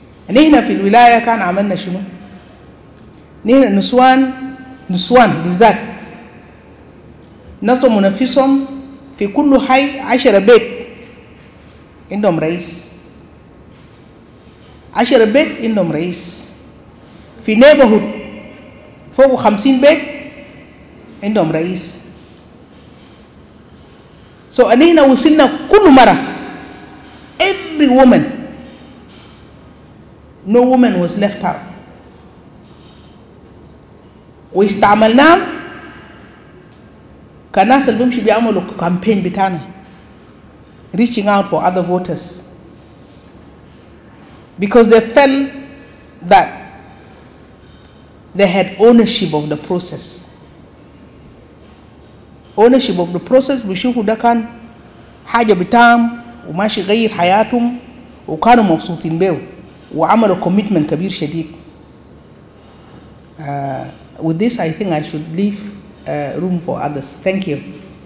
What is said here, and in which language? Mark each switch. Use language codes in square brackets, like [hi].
[ar] نحن في الولاية كان عملنا شنو؟ نحن نسوان بالذات نظموا نفسهم في كل حي 10 بيت عندهم رئيس، 10 بيت عندهم رئيس. في [en] neighborhood [ar] فوق 50 بيت عندهم رئيس. [en] So [ar] أنينا وصلنا كل مرة [en] every woman, no woman was left out. [ar] واستعملناهم كناس اللي بيمشي بيعملوا [en] campaign [ar] بتاعنا [en] reaching out for other voters because they felt that they had ownership of the process. Ownership of the process [ar] بيشوفوا ده كان حاجة بتاعهم وماشي يغير حياتهم وكانوا مبسوطين بيه وعملوا [en] commitment [ar] كبير شديد. [en] With this I think I should leave room for others. Thank you.